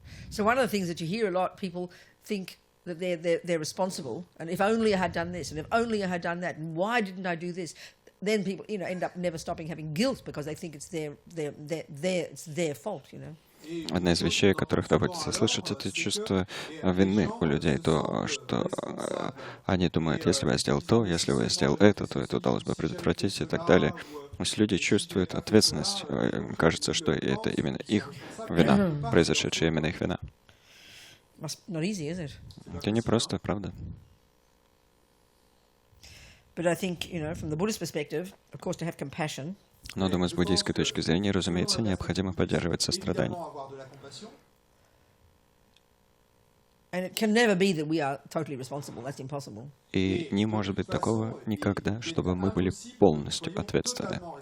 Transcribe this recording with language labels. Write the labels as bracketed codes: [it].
[en] So one of the things that you hear a lot, people think that they're responsible, and if only I had done this, and if only I had done that, and why didn't I do this? Then people, end up never stopping having guilt because they think it's their fault, you know. [ru] Одна из вещей, которых доводится слышать, это чувство вины у людей, то, что они думают, если бы я сделал то, если бы я сделал это, то это удалось бы предотвратить и так далее. То есть люди чувствуют ответственность, им кажется, что это именно их вина, произошедшая именно их вина. [en] Not easy, is it? [ru] Это не просто, правда. [en] But I think, from the Buddhist perspective, of course, to have compassion. [ru] Но, думаю, с буддийской точки зрения, разумеется, необходимо поддерживать сострадание. [en] And it can never be that we are totally responsible. That's impossible. [ru] И не может быть такого никогда, чтобы мы были полностью ответственны.